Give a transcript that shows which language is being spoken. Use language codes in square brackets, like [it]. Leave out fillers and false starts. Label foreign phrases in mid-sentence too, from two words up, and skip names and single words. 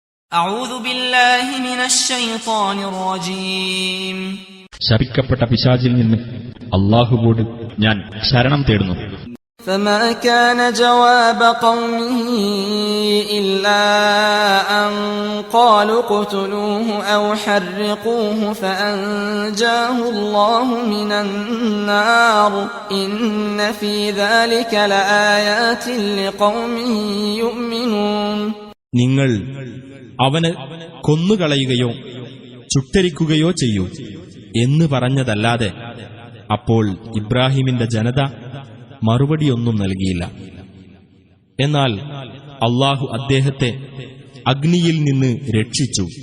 [ar] أعوذ بالله من الشيطان الرجيم [ml] ശപിക്കപ്പെട്ട പിശാചിൽ നിന്ന് അല്ലാഹുവോട് ഞാൻ ശരണം തേടുന്നു. [ar] فما كان جواب قومه إلا أن قالوا اقتلوه أو حرقوه فأنجاه الله من النار إن في ذلك لآيات لقوم يؤمنون. [ml] നിങ്ങൾ അവനെ കൊന്നുകളയുകയോ ചുട്ടരിക്കുകയോ ചെയ്യൂ എന്ന് പറഞ്ഞതല്ലാതെ അപ്പോൾ ഇബ്രാഹിമിന്റെ ജനത മറുപടിയൊന്നും നൽകിയില്ല. എന്നാൽ അല്ലാഹു അദ്ദേഹത്തെ അഗ്നിയിൽ നിന്ന് രക്ഷിച്ചു.